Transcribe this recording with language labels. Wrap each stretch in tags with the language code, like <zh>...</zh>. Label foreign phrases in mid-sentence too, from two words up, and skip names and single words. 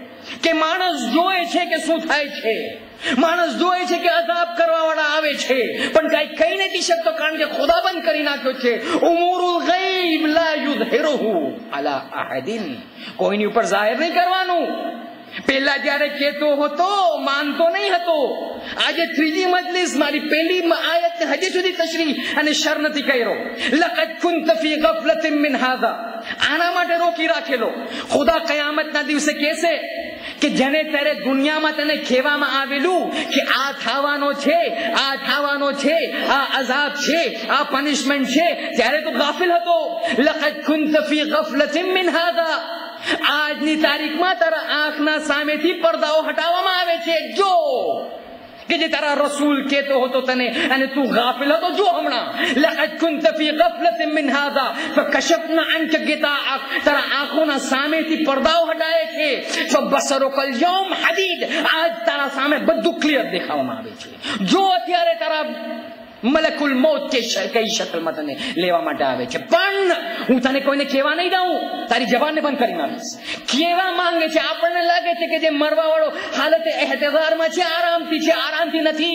<gu>કે માણસ જોવે છે કે શું થાય છે, માણસ જોવે છે કે અઝાબ કરવાવાળા આવે છે, પણ કઈ કહી નથી શકતો, કારણ કે ખુદા બંધ કરી નાખ્યો છે.</gu> <ar>أمور الغيب لا يظهره على أحد,</ar> <gu>કોઈની ઉપર જાહેર નહીં કરવાનું. પેલા જયારે કહેતો હતો માનતો નહીં હતો. આજે ત્રીજી મજલિસ મારી પહેલી આયત હજી સુધી તશરીહ અને શર નથી કર્યો.</gu> <ar>لقد كنت في غفلة من هذا,</ar> <gu>આના માટે રોકી રાખેલો. ખુદા કયામતના દિવસે કહેશે કે જેને ત્યારે દુનિયામાં તને કહેવામાં આવેલું કે આ થવાનો છે, આ થવાનો છે, આ અઝાબ છે, આ પનિશમેન્ટ છે, ત્યારે તો ગાફિલ હતો.</gu> <ar>لقد كنت في غفلة من هذا,</ar> <gu>આજની તારીખમાં તારા આંખના સામેથી પડદાઓ હટાવવામાં આવે છે. જો કે જે તારા રસૂલ કહેતો હતો તને અને તું ગાફિલ હતો, જો હમણાં</gu> <ar>لقد كنت في غفلة من هذا فكشفنا عنك غطاءك,</ar> <gu>તારા આંખોના સામેથી પડદાઓ હટાવે છે.</gu> <ar>فبصرك اليوم حديد,</ar> <gu>આજ તારા સામે બધું ક્લિયર દેખાવામાં આવે છે. જો અત્યારે તારા મલકુલ મૌત કે કઈ શક્લમાં તને લેવા માટે આવે છે, પણ હું તને કોઈને કહેવા નહીં દઉં, તારી જબાનને બંધ કરી નાખીશ. કેવા માંગે છે, આપણને લાગે છે કે જે મરવા વાળો હાલતે એહતજારમાં છે, આરામથી છે, આરામથી નથી.</gu>